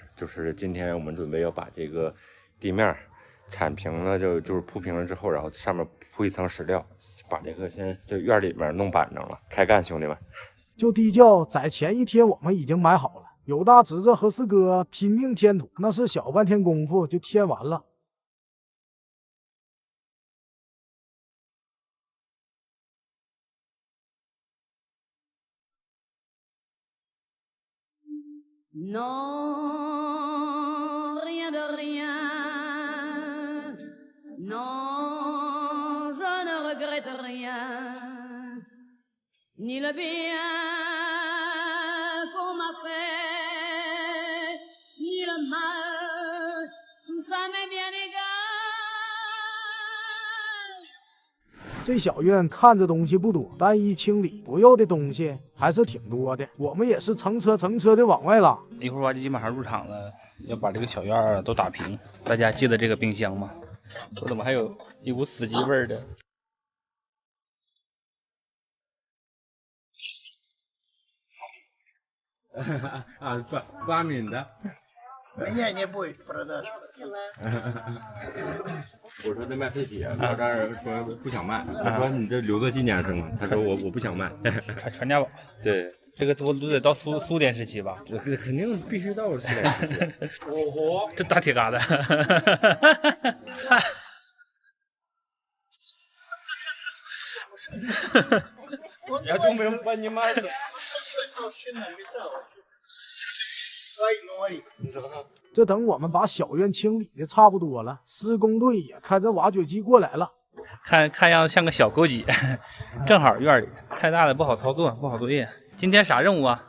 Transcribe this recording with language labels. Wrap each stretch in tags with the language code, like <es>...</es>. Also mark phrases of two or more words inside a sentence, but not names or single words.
<zh>就是今天我们准备要把这个地面铲平了，就是铺平了之后，然后上面铺一层石料，把这个先这院里面弄板正了。开干，兄弟们！就地窖在前一天我们已经买好了，有大侄子和四哥拼命添土，那是小半天功夫就添完了。</zh> <fr>Non, rien de rien. Non, je ne regrette rien. Ni le bien qu'on m'a fait, ni le mal, tout ça m'est bien égal.</fr> <zh>这小院看着东西不多，但一清理不要的东西还是挺多的。我们也是成车的往外拉。一会儿挖机基本上入场了，要把这个小院都打平。大家记得这个冰箱吗？这怎么还有一股死鸡味儿的？啊，2米的。</zh> <ru>Меня не будет продаж.</ru> <zh>我说这卖废铁，到这儿说不想卖，我说你这留个纪念是吗？他说我不想卖。传家宝。对，这个都得到苏联时期吧？我肯定必须到苏联时期。哦，这大铁疙瘩。</zh> <ru>Я думаю, понимаете.</ru> <zh>这等我们把小院清理的差不多了，施工队也开着挖掘机过来了。看样子像个小沟脊，正好院里太大了不好操作，不好作业。今天啥任务啊？</zh>